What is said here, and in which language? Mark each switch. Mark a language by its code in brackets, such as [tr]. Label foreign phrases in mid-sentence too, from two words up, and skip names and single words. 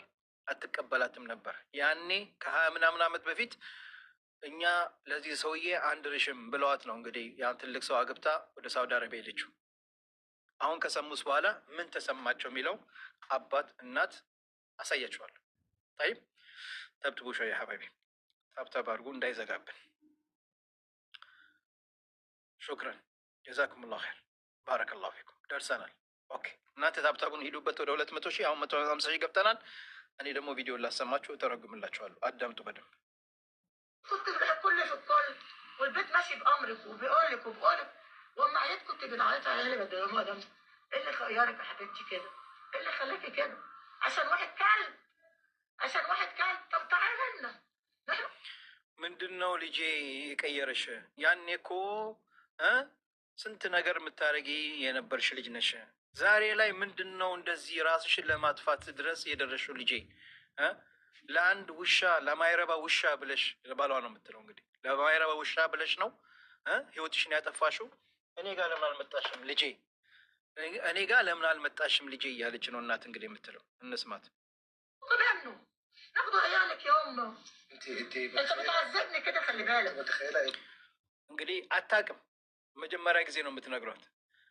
[am] አትቀበላትም ነበር። ያኔ ከ20 ምናምን ዓመት በፊት እኛ ለዚህ ሰውዬ አንድ ርሽም ብለዋት ነው እንግዲህ ያን ትልቅ ሰው አግብታ ወደ ሳውዲ አረቢያ ሄደችው። አሁን ከሰሙስ በኋላ ምን ተሰማቸው የሚለው አባት እናት አሳያችኋለሁ። طيب ተብትቡ [ar] شوي حبابي [am] ታብታብ አድርጉ እንዳይዘጋብን። [ar] شكرا جزاكم الله خير بارك الله فيكم። [am] ደርሰናል። ኦኬ እናንተ ታብታቡን ሂዱበት ወደ 200 ሺህ አሁን 150 ሺህ ገብተናል። እኔ ደግሞ ቪዲዮ ላሰማችሁ እተረጉምላችኋለሁ። አዳምጡ በደንብ። [ar] كنت كل في الكل والبيت ماشي بامرك وبيقولك وبقولك واما عيت كنت بنعيط على اللي بدنا ده. ايه اللي خيرك يا حبيبتي كده؟ ايه اللي خلاكي كده؟ عشان واحد كلب طب تعالى لنا. [am] ምንድን ነው ልጄ የቀየረሽ? ያኔ እኮ ስንት ነገር የምታደርጊ የነበርሽ ልጅ ነሽ። ዛሬ ላይ ምንድን ነው እንደዚህ ራስሽን ለማጥፋት ድረስ የደረሽው ልጄ? ለአንድ ውሻ ለማይረባ ውሻ ብለሽ ባሏ ነው የምትለው እንግዲህ ለማይረባ ውሻ ብለሽ ነው ህይወትሽን ያጠፋሽው። እኔ ጋር ለምን አልመጣሽም ልጄ? እኔ ጋር ለምን አልመጣሽም ልጄ እያለች ነው እናት እንግዲህ የምትለው። እንስማት። [ar] طبعا ناخده عيالك يا امه. انت بتعذبني كده خلي بالك. متخيله ايه [am] እንግዲህ አታውቅም። መጀመሪያ ጊዜ ነው የምትነግሯት።